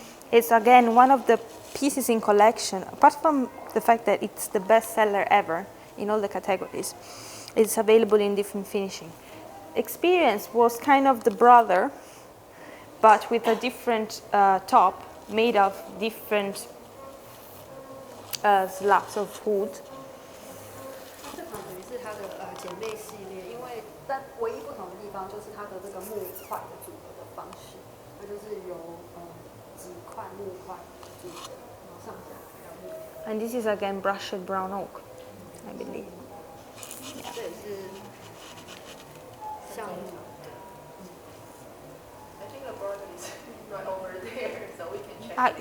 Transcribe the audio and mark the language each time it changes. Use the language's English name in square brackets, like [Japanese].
[English] It's again one of the pieces in collection, apart from the fact that it's the best seller ever in all the categories. It's available in different finishing. Experience was kind of the brother, but with a different top made of different slabs of wood. [Chinese] 这款等于是它的姐妹系列，因为但唯一不同的地方就是它的这个木块的组合的方式，它就是由几块木块组合，然后上下还有木。 [English] And this is again brushed brown oak, I believe. [Chinese] 这也是橡木。 [English] I think the board is right over there, so we can check.